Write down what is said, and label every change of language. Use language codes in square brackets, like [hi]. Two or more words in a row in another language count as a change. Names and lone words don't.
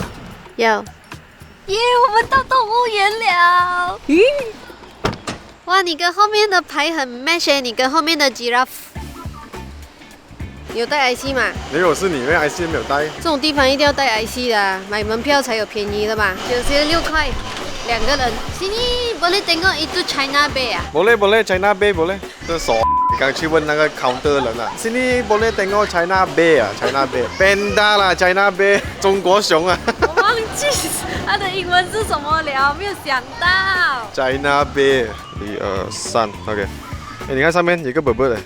[zh] 要。我们到动物园了。哇，你跟后面的牌很 match 你跟后面的 giraffe。你有带 IC 吗？没有，是你，因为 IC 没有带。这种地方一定要带 IC 的，买门票才有便宜的嘛。96块，2个人。 [ms] Sini boleh tengok itu China Bay Boleh China Bay boleh。 [zh] 这傻，你刚去问那个 counter 人 [ms] Sini boleh tengok [zh] China Bay China Bay Panda 啦 China Bay 中国熊我忘记它的英文是什么了，没有想到。 China Bay 1、2、3 OK。你看上面有个宝宝的。